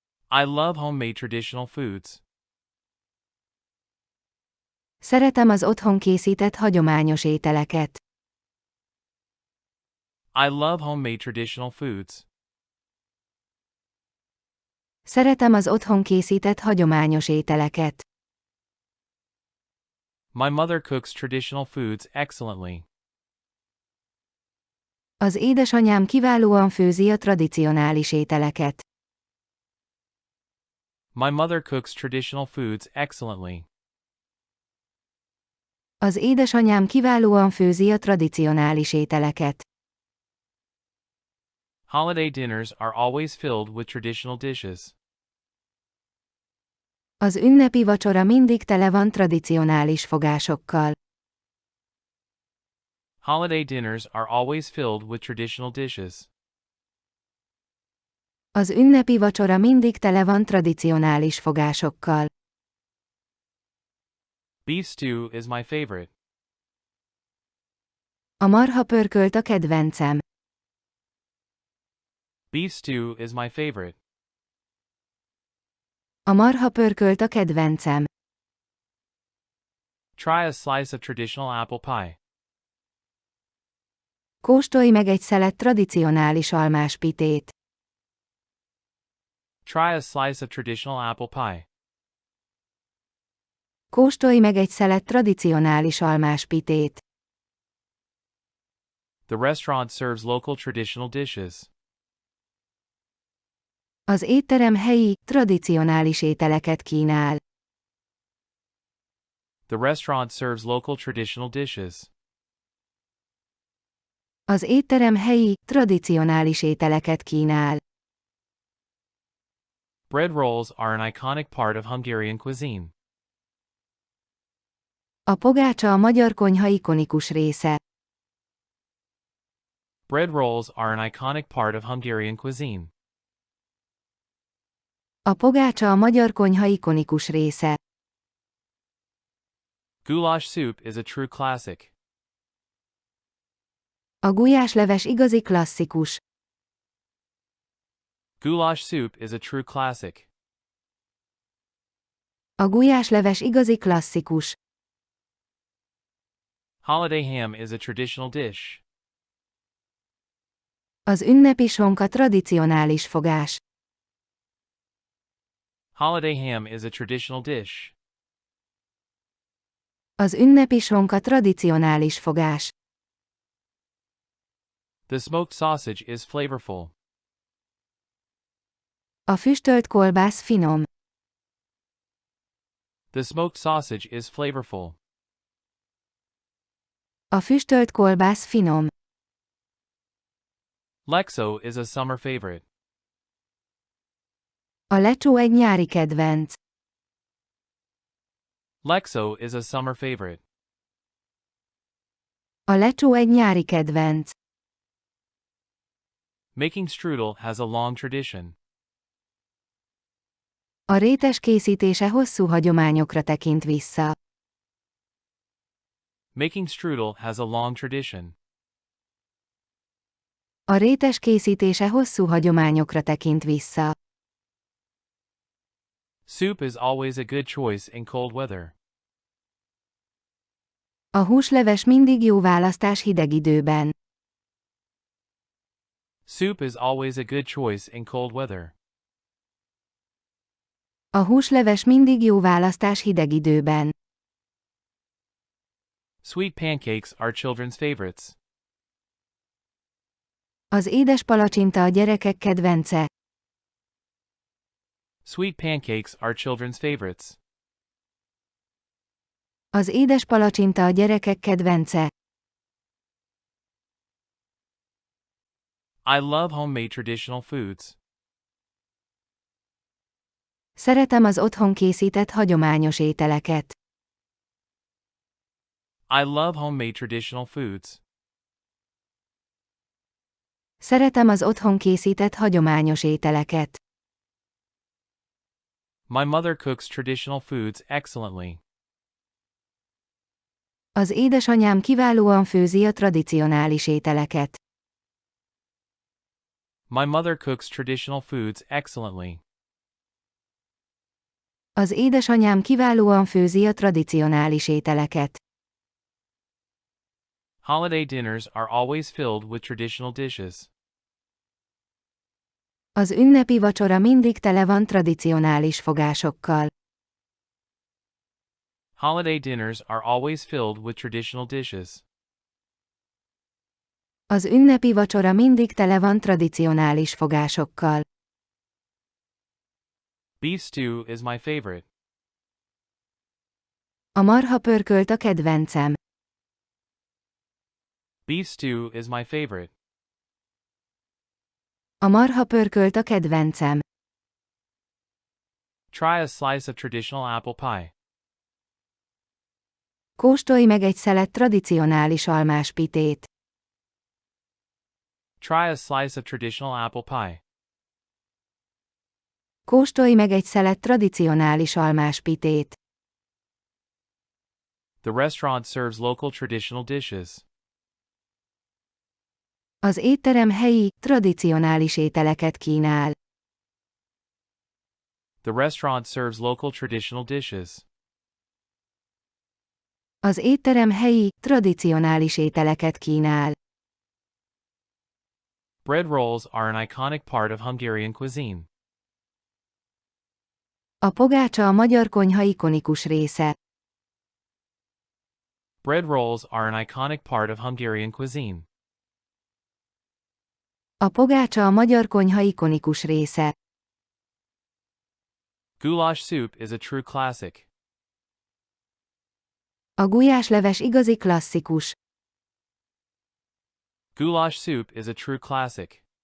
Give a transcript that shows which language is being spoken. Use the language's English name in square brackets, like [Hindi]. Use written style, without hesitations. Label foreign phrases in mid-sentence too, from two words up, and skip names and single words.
[English] I love homemade traditional foods. [Hungarian] Szeretem az otthon készített hagyományos ételeket. [English] I love homemade traditional foods. [Hungarian] Szeretem az otthon készített hagyományos ételeket. [English] My mother cooks traditional foods excellently. [Hungarian] Az édesanyám kiválóan főzi a tradicionális ételeket. [English] My mother cooks traditional foods excellently. [Hungarian] Az édesanyám kiválóan főzi a tradicionális ételeket. [English] Holiday dinners are always filled with traditional dishes. [Hungarian] Az ünnepi vacsora mindig tele van tradicionális fogásokkal. [English] Holiday dinners are always filled with traditional dishes. [Hungarian] Az ünnepi vacsora mindig tele van tradicionális fogásokkal. [English] Beef stew is my favorite. [Hungarian] A marha pörkölt a kedvencem. [English] Beef stew is my favorite. [Hungarian] A marha pörkölt a kedvencem. [English] Try a slice of traditional apple pie. [Hungarian] Kóstolj meg egy szelet tradicionális almáspitét. [English] Try a slice of traditional apple pie. [Hungarian] Kóstolj meg egy szelet tradicionális almáspitét. [English] The restaurant serves local traditional dishes. [Hungarian] Az étterem helyi, tradicionális ételeket kínál. [English] The restaurant serves local traditional dishes. [Hungarian] Az étterem helyi, tradicionális ételeket kínál. [English] Bread rolls are an iconic part of Hungarian cuisine. [Hungarian] A pogácsa a magyar konyha ikonikus része. [English] Bread rolls are an iconic part of Hungarian cuisine. [Hungarian] A pogácsa a magyar konyha ikonikus része. [English] Goulash soup is a true classic. [Hungarian] A gulyásleves igazi klasszikus. [English] Goulash soup is a true classic. [Hungarian] A gulyásleves igazi klasszikus. [English] Holiday ham is a traditional dish. [Hungarian] Az ünnepi sonka tradicionális fogás. [English] Holiday ham is a traditional dish. [Hungarian] Az ünnepi sonka tradicionális fogás. [English] The smoked sausage is flavorful. [Hungarian] A füstölt kolbász finom. [English] The smoked sausage is flavorful. [Hungarian] A füstölt kolbász finom. [English] Lexo is a summer favorite. [Hungarian] A lecsó egy nyári kedvenc. [English] Lexo is a summer favorite. [Hungarian] A lecsó egy nyári kedvenc. [English] Making strudel has a long tradition. [Hungarian] A rétes készítése hosszú hagyományokra tekint vissza. [English] Making strudel has a long tradition. [Hungarian] A rétes készítése hosszú hagyományokra tekint vissza. [English] Soup is always a good choice in cold weather. [Hungarian] A húsleves mindig jó választás hideg időben. [English] Soup is always a good choice in cold weather. [Hungarian] A húsleves mindig jó választás hideg időben. [English] Sweet pancakes are children's favorites. [Hungarian] Az édes palacsinta a gyerekek kedvence. [English] Sweet pancakes are children's favorites. [Hungarian] Az édes palacsinta a gyerekek kedvence. [English] I love homemade traditional foods. [Hungarian] Szeretem az otthon készített hagyományos ételeket. [English] I love homemade traditional foods. [Hungarian] Szeretem az otthon készített hagyományos ételeket. [English] My mother cooks traditional foods excellently. [Hungarian] Az édesanyám kiválóan főzi a tradicionális ételeket. [English] My mother cooks traditional foods excellently. [Hungarian] Az édesanyám kiválóan főzi a tradicionális ételeket. [English] Holiday dinners are always filled with traditional dishes. [Hungarian] Az ünnepi vacsora mindig tele van tradicionális fogásokkal. [English] Holiday dinners are always filled with traditional dishes. [Hungarian] Az ünnepi vacsora mindig tele van tradicionális fogásokkal. [English] Beef stew is my favorite. [Hungarian] A marha pörkölt a kedvencem. [English] Beef stew is my favorite. [Hungarian] A marha pörkölt a kedvencem. [English] Try a slice of traditional apple pie. [Hungarian] Kóstolj meg egy szelet tradicionális almás pitét. [English] Try a slice of traditional apple pie. [Hungarian] Kóstolj meg egy szelet tradicionális almás pitét. [English] The restaurant serves local traditional dishes. [Hungarian] Az étterem helyi, tradicionális ételeket kínál. [English] The restaurant serves local traditional dishes. [Hungarian] Az étterem helyi, tradicionális ételeket kínál. [English] Bread rolls are an iconic part of Hungarian cuisine. [Hungarian] A pogácsa a magyar konyha ikonikus része. [English] Bread rolls are an iconic part of Hungarian cuisine. [Hungarian] A pogácsa a magyar konyha ikonikus része. [English] Goulash soup is a true classic. [Hungarian] A gulyásleves igazi klasszikus. [English] Goulash soup is a true classic.